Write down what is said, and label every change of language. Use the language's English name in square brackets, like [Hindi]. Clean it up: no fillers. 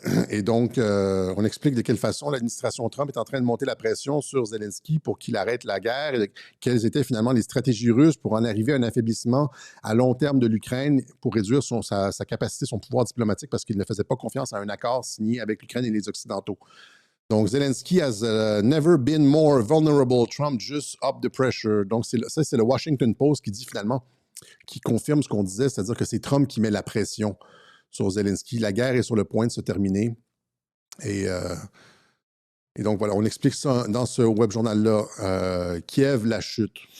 [French] Et donc, on explique de quelle façon l'administration Trump est en train de monter la pression sur Zelensky pour qu'il arrête la guerre et quelles étaient finalement les stratégies russes pour en arriver à un affaiblissement à long terme de l'Ukraine pour réduire sa capacité, son pouvoir diplomatique parce qu'il ne faisait pas confiance à un accord signé avec l'Ukraine et les Occidentaux. Donc, [English] Zelensky has never been more vulnerable. Trump just up the pressure. [French] Donc, c'est le Washington Post qui dit finalement, qui confirme ce qu'on disait, c'est-à-dire que c'est Trump qui met la pression sur Zelensky. La guerre est sur le point de se terminer. Et donc, voilà, on explique ça dans ce web journal-là. Kiev, la chute.